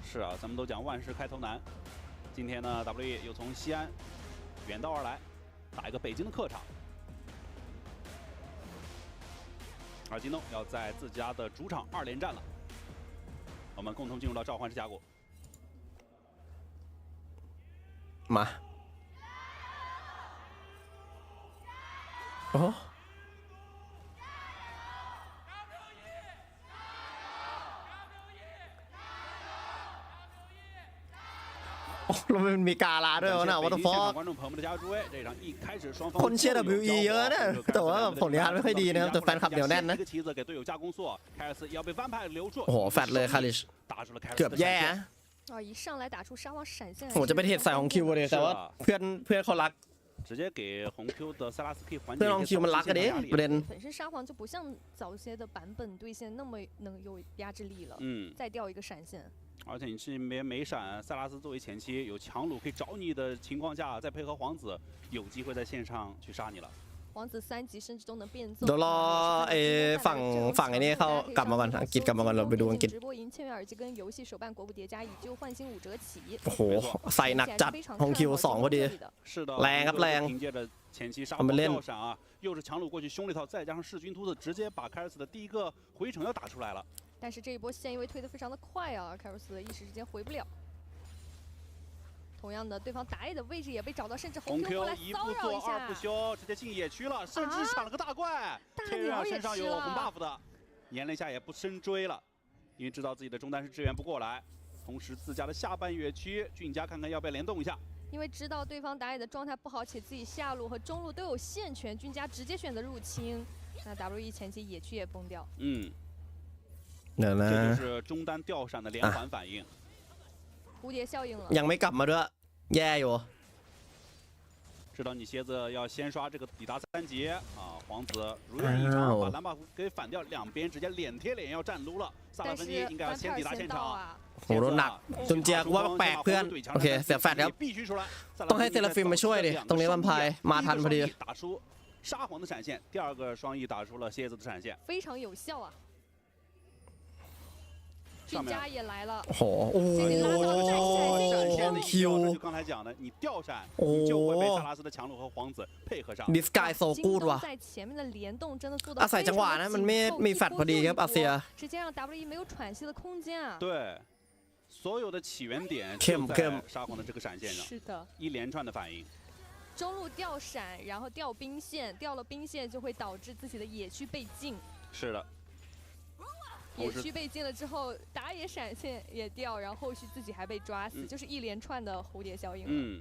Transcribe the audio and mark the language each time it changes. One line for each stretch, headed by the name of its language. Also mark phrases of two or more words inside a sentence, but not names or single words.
Chinese: 是啊，咱们都讲万事开头难。今天呢 ，WE 又从西安远道而来，打一个北京的客场。而京东要在自家的主场2连战了。我们共同进入到召唤师峡谷。
Thai: มาโอ้เราเป็นมีกาลาด้วยนะว่าตัวฟอกคนเชียร์ WE เยอะนะแต่ว่าผลงานไม่ค่อยดีนะครับแต่แฟนคลับเหนียวแน่นนะโอ้โหแฟดเลยคาริชเกือบแย่
Chinese: 一上来打出沙皇闪现，
Thai: โหจะไปเทใส่ของคิวเลยแต่ว่าเพื่อนเขารัก
Chinese: 直接给红 Q 的塞拉斯可以缓解。
Thai: เพื่อนของคิวมันรักกันดิประเด็น
Chinese: 本身沙皇就不像早些的版本对线那么能有压制力了，再掉一个闪现。而且你这边没闪，塞拉斯作为前期有强弩可以找你的情况下，再配合皇子，有机会在线上去杀你了。皇子3级甚至都能变奏。
Thai: เดี๋ยวรอฝั่งไอ้นี่เข้ากลับมาก่อนอังกฤษกลับมาก่อนเราไปดูอังกฤษ
Chinese: 直播赢签约耳机跟游戏手办国步叠加以旧换新5折起。
Thai: โอ้โหใส่หนักจัดของคิว2พอดีแรงครับแรง เอามาเล่น
Chinese: 啊，又是强弩过去凶了一套，再加上弑君秃子，直接把凯尔斯的第一个回城要打出来了。但是这一波线因为推得非常的快啊，凯尔斯一时之间回不了。同样的，对方打野的位置也被找到，甚至红 Q 过来骚扰一下。 2不休，直接进野区了，甚至抢了个大怪。大鸟身上有红 buff 的，粘了一下也不深追了，因为知道自己的中单是支援不过来。同时自家的下半野区，俊家看看要不要联动一下。因为知道对方打野的状态不好，且自己下路和中路都有线权，俊家直接选择入侵。那 WE 前期野区也崩掉。这就是中单掉闪的连环反应。蝴蝶效应了，
Thai: ยังไม่กลับมาด้วยแย่อยู่
Chinese: 知道你蝎子要先刷这个抵达3级啊， 皇子如愿以偿，把蓝 buff 给反掉，两边直接脸贴脸要站撸了。萨拉芬妮应该要先抵达现场。
Thai: โหโดนหนักจุนเจียกูว่าแปลกเพื่อนโอเคเสียแฟดครับต้องให้เซราฟิมมาช่วยดิตรงนี้วันพายมาทันพอดี
Chinese: 打出沙皇的闪现，第二个双翼打出了蝎子的闪现，非常有效啊。俊家也来了，
Thai: โอ้โหโอ้ คิ ว
Chinese: 就刚才讲的，你吊闪，你就会被萨拉斯的强弩和皇子配合上。
Thai: ดิสกายโซกูดว่ะอาศัยจังหวะนะมันไม่มีแฟดพอดีครับอาเซีย
Chinese: 直接让 WE 没有喘息的空间啊。对。所有的起源点就在沙皇的这个闪现上，是的，一连串的反应。中路掉闪，然后掉兵线，掉了兵线就会导致自己的野区被禁。是的，野区被禁了之后，打野闪现也掉，然后后续自己还被抓死，就是一连串的蝴蝶效应。